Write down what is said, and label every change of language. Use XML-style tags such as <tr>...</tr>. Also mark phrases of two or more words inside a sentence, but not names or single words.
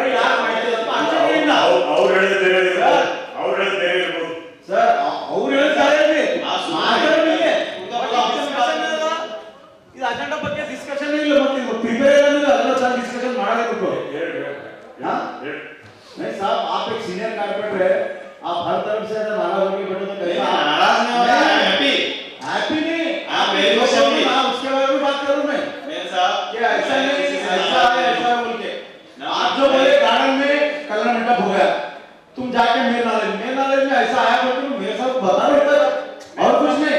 <kn>ಯಾರು ಮಾಹಿತಿ ಇಲ್ಲ. ಅವ್ರು ಹೇಳಿದ್ರೆ ಸರ್, ಅವ್ರು ಹೇಳ್ತಾರೆ ಇದು ಅಜೆಂಡಾ ಬಗ್ಗೆ ಡಿಸ್ಕಷನ್ ಇಲ್ಲ. ಮತ್ತೆ ಪ್ರಿಪೇರ್ ಅದನ್ನ ಸರ್ ಡಿಸ್ಕಷನ್ ಮಾಡಲೇಬೇಕು.</kn> <hi>नहीं साहब, आप एक सीनियर कारपेंटर है, आप हर तरफ से नाराज होकर बैठे तो कैसा? नाराज नहीं हो रहा है, हैप्पी नहीं आप मेरे को समझिए। उसके बारे में बात करूं मैं साहब क्या ऐसा नहीं, ऐसा है ऐसा बोल के आप जो बोले गार्डन में कलर मंडप हो गया, तुम जाके मेरे नाले में ऐसा आया बोल के मेरे साथ बता रहे और कुछ नहीं.</hi>